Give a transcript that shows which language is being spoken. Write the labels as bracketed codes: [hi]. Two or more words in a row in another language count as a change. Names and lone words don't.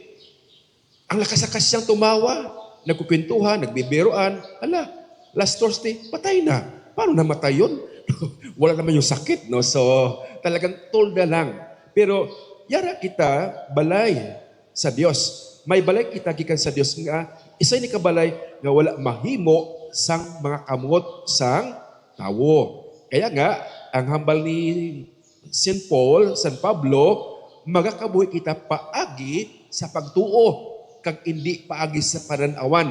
[tl] Ang lakas-lakas siyang tumawa. Nagkukwentuhan, nagbibiroan. Ala, [en] last Thursday, [tl] patay na. Paano namatay yun? Wala naman yung sakit, no? So, talagang tulda lang. Pero, [hil] yara kita, balay sa Diyos. May balay kita gikan sa Diyos nga, isa ni kabalay nga wala mahimo sang mga kamot sang tawo. Kaya nga, ang hambal ni St. Paul, San Pablo, magakabuhi kita paagi sa pagtuo, kag hindi paagi sa pananawan.